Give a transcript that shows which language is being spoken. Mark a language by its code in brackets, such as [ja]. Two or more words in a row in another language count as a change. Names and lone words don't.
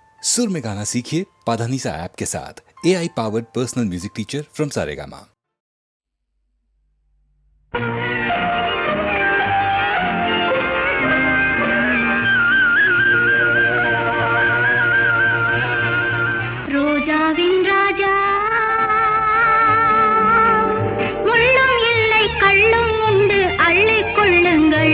[hi] सुर में गाना सीखिए पाधानीसा ऐप के साथ। [en] AI powered personal music teacher from Saregama. [ta] ரோஜாவின் ராஜா முள்ளும் இல்லை கள்ளும் உண்டு அள்ளிக் கொள்ளுங்கள்.